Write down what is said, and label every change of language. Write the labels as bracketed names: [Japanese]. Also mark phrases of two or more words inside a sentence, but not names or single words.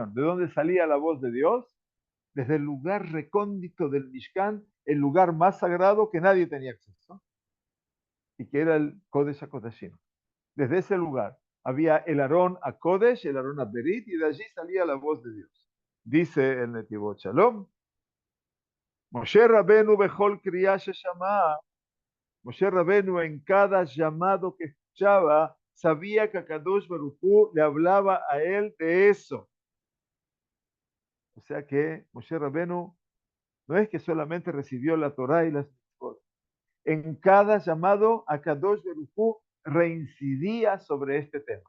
[Spanish] ¿De dónde salía la voz de Dios? Desde el lugar recóndito del Mishkan, el lugar más sagrado que nadie tenía acceso, y que era el [Hebrew] קודש הקדשים. [Spanish] Desde ese lugar había el [Hebrew] ארון הקודש, [Spanish] el [Hebrew] ארון הברית, [Spanish] y de allí salía la voz de Dios. Dice el Netivot Shalom, [Hebrew] משה רבנו בכל קריאה ששמע, [Spanish] Moshe Rabenu en cada llamado que escuchaba, sabía que Kadosh Baruj Hu le hablaba a él de eso. O sea que Moshe Rabenu no es que solamente recibió la Torah y las mitzvot. En cada llamado a [Hebrew] קדוש ברוך הוא [Spanish] reincidía sobre este tema.